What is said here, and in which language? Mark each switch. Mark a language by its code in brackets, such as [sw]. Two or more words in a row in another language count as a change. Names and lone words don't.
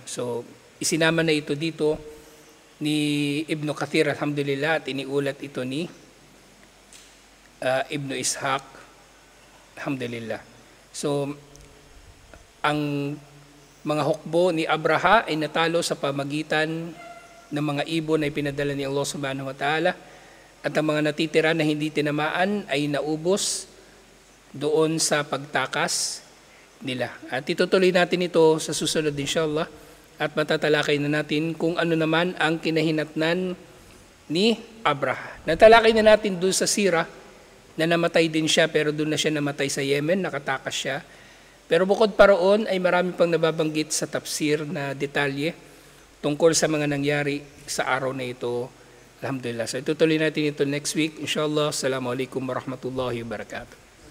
[tl] So isinama na ito dito ni Ibn Kathir, alhamdulillah, at iniulat ito ni Ibn Ishaq, alhamdulillah. So ang mga hukbo ni Abraha ay natalo sa pamagitan ng mga ibon na pinadala ni Allah [ar] subhanahu wa ta'ala, [tl] at ang mga natitira na hindi tinamaan ay naubos doon sa pagtakas nila. At itutuloy natin ito sa susunod inshallah, at matatalakay na natin kung ano naman ang kinahinatnan ni Abraha. Natalakay na natin doon sa Sira na namatay din siya, pero doon na siya namatay sa Yemen, nakatakas siya. Pero bukod pa roon ay marami pang nababanggit sa tafsir na detalye tungkol sa mga nangyari sa araw na ito. Alhamdulillah. So itutuloy natin ito [en] next week [tl] inshallah. [ar] Assalamualaikum warahmatullahi wabarakatuh.